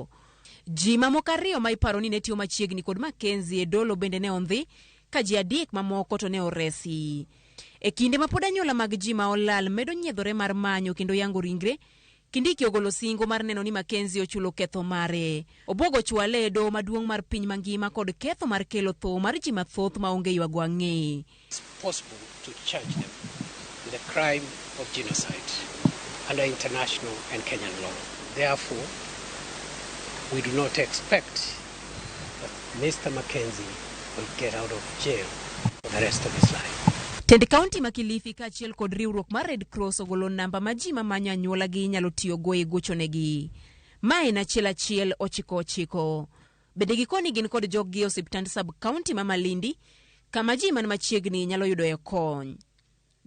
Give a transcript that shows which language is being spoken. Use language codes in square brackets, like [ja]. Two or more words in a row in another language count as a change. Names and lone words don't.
[luo] Ji mamoko 2 ma iparo ni ne tiyo machiegni kod Mackezie e dolo bende ne ondhi ka ji 3 mamoko to ne oresi. E kinde ma pod anyuola mag ji ma olal medo nyiedhore mar manyo kendo yango ringre, Kindiki ogolo singo mar neno ni Mackezie ochulo ketho mare. Obogo chwale e doho maduong' mar piny mangima kod ketho mar kelo tho mar ji mathoth ma onge ywago ang'e. [en] It's possible to charge them with the crime of genocide under international and Kenyan law. Therefore, we do not expect that Mr. Mackezie will get out of jail for the rest of his life. [luo] Tend County ma Kilifi kaachiel kod riwruok mar Red Cross ogolo namba ma ji mamanyo anyuola gi nyalo tiyogo e gochonegi. Mae en 199. Bende gikoni gin kod joggi osiptand sub-county ma Malindi kama ji man machiegni nyalo yudoe kony.